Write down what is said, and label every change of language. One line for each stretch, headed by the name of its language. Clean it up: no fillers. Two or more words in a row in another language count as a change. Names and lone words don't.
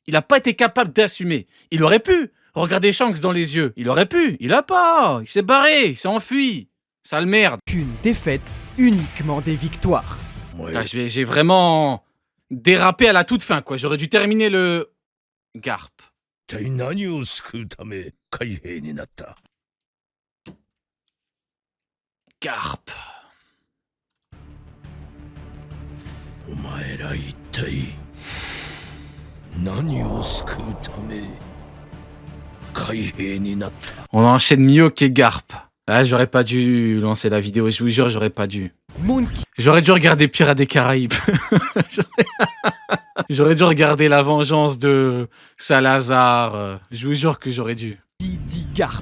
French: Il n'a pas été capable d'assumer. Il aurait pu regarder Shanks dans les yeux. Il aurait pu. Il a pas. Il s'est barré. Il s'est enfui. Sale merde. Qu'une défaite, uniquement des victoires. Putain, j'ai vraiment dérapé à la toute fin, quoi. J'aurais dû terminer le... Garp.
Japanese: 一体何を救うため海兵になった？
French: Garp.
Japanese: お前ら一体何を救うため海兵になった？
French: On enchaîne Mihawk et Garp. Ah, j'aurais pas dû lancer la vidéo, je vous jure, j'aurais pas dû. Monkey J'aurais dû regarder Pirates des Caraïbes. J'aurais dû regarder La Vengeance de Salazar. Je vous jure que j'aurais dû. dit Garp.